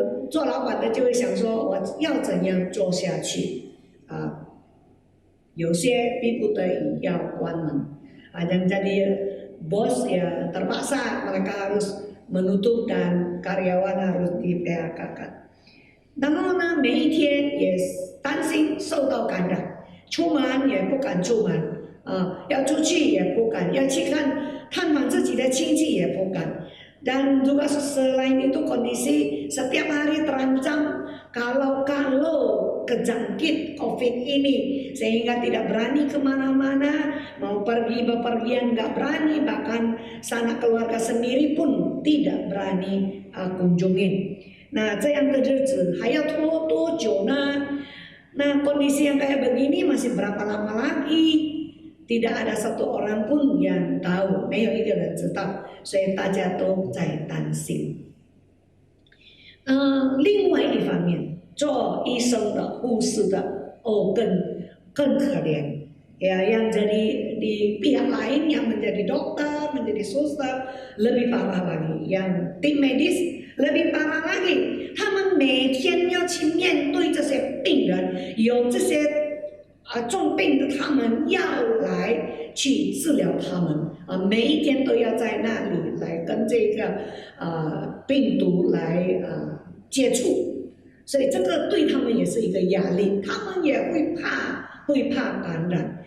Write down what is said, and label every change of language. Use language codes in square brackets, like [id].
[zh] 做老板的就会想说，我要怎样做下去？有些逼不得已要关门 [id] yang jadi bos ya terpaksa mereka harus menutup dan karyawan harus di PHK-kan。 [zh] 然后呢，每一天也担心受到感染，出门也不敢出门要出去也不敢，要去探访自己的亲戚也不敢。 [id] Dan juga selain itu kondisi setiap hari terancam kalau kejangkit COVID ini, sehingga tidak berani kemana-mana, mau pergi bepergian nggak berani, bahkan sanak keluarga sendiri pun tidak berani kunjungin. [zh] Nah, 这样的日子还要拖多久呢？ [id] Nah, kondisi yang kayak begini masih berapa lama lagi? Tidak ada satu orang pun yang tahu， [zh] 没有一个人知道，所以大家都在担心。另外一方面，做医生的、护士的更可怜。 [id] Ya, yang jadi di pihak lain yang menjadi dokter, menjadi suster lebih parah lagi. Yang tim medis lebih parah lagi. [zh] 他们每天要去面对这些病人，有这些重病的，他们要来去治疗他们每一天都要在那里来跟这个病毒来接触，所以这个对他们也是一个压力，他们也会怕感染。